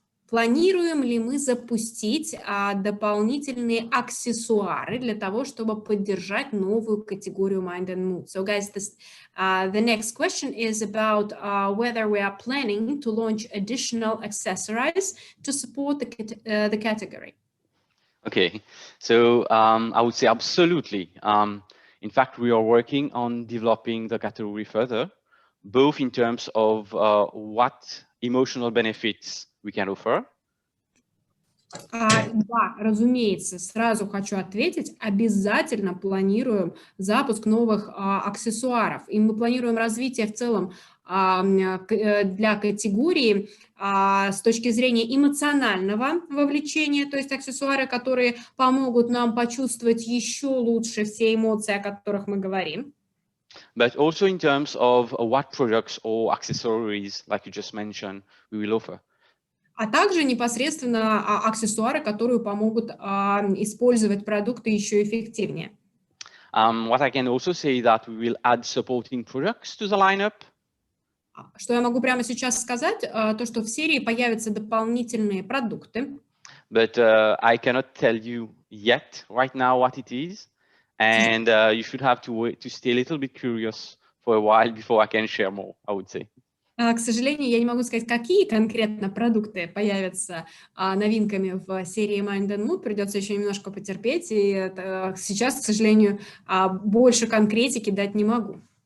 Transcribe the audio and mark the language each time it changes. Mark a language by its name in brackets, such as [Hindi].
[Russian] Планируем ли мы запустить дополнительные аксессуары для того, чтобы поддержать новую категорию Mind and Mood? [English] So guys, the next question is about whether we are planning to launch additional accessories to support the category. Okay, so I would say absolutely. In fact, we are working on developing the category further, both in terms of what emotional benefits we can offer. [Russian] Да, разумеется, сразу хочу ответить, обязательно планируем запуск новых аксессуаров, и мы планируем развитие в целом для категории с точки зрения эмоционального вовлечения, то есть аксессуары, которые помогут нам почувствовать еще лучше все эмоции, о которых мы говорим. [English] But also in terms of what products or accessories, like you just mentioned, we will offer. [Russian] А также непосредственно аксессуары, которые помогут использовать продукты еще эффективнее. [English] What I can also say that we will add supporting products to the lineup. [Russian] Что я могу прямо сейчас сказать, то, что в серии появятся дополнительные продукты. [English] But I cannot tell you yet right now what it is. And you should have to wait to stay a little bit curious for a while before I can share more, I would say. [Russian] К сожалению, я не могу сказать, какие конкретно продукты появятся новинками в серии Mind and Mood. Придется еще немножко потерпеть, и сейчас, к сожалению, больше конкретики дать не могу.